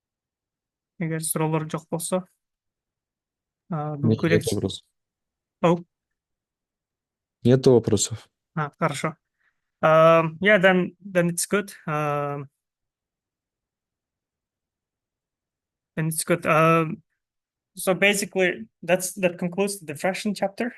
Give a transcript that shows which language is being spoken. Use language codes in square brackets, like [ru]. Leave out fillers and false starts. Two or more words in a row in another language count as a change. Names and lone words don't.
[ky] Эгер суроолор жок болсо, бүгүнкү [ru] Нет, это вопрос. Oh, Нету вопросов. Хорошо. [en] Yeah, then it's good. Then it's good. So basically, that concludes the diffraction chapter.